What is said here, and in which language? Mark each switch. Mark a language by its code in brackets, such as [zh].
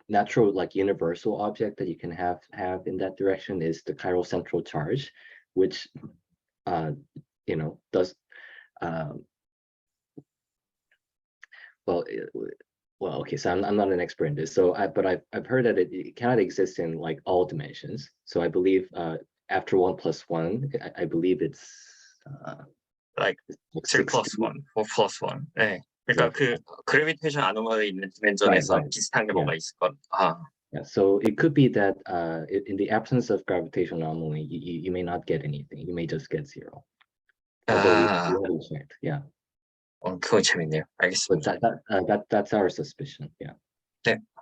[en] natural, like universal object that you can have in that direction is the chiral central charge, which you know, does well, okay, so I'm not an expert in this, so but I've heard that it cannot exist in like all dimensions. So I believe after 1 + 1, I believe it's like 3 + 1, 4 + 1. 네. [ko] 그러니까 그 그래비테이션 아노멀리 있는 디멘전에서 비슷한 게 뭐가 있을 것. [en] Yeah, so it could be that in the absence of gravitational anomaly, you may not get anything. You may just get 0. Although we haven't checked. Yeah. [ko] 그거 재밌네요. 알겠습니다. [en] But that's our suspicion. Yeah. [ko] 네.